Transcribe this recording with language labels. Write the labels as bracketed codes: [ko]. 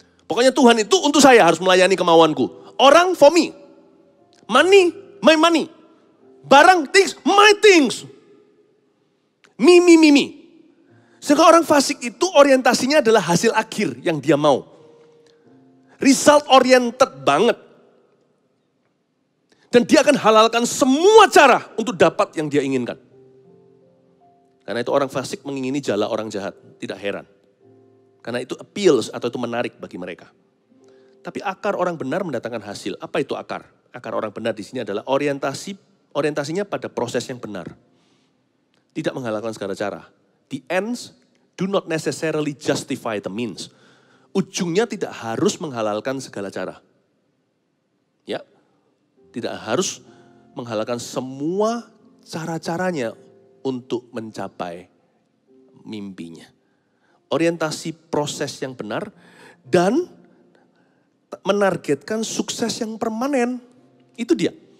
[id] Pokoknya Tuhan itu untuk saya harus melayani kemauanku. Orang [en] for me. Money, my money. [id] Barang, [en] things, my things. Me. [id] Sehingga orang fasik itu orientasinya adalah hasil akhir yang dia mau. [en] Result oriented [id] banget. Dan dia akan halalkan semua cara untuk dapat yang dia inginkan. Karena itu orang fasik mengingini jala orang jahat. Tidak heran. Karena itu appeals atau itu menarik bagi mereka. Tapi akar orang benar mendatangkan hasil. Apa itu akar? Akar orang benar di sini adalah orientasinya pada proses yang benar. Tidak menghalalkan segala cara. [en] The ends do not necessarily justify the means. [id] Ujungnya tidak harus menghalalkan segala cara. Ya, tidak harus menghalalkan semua cara-caranya untuk mencapai mimpinya. Orientasi proses yang benar dan menargetkan sukses yang permanen. Itu dia.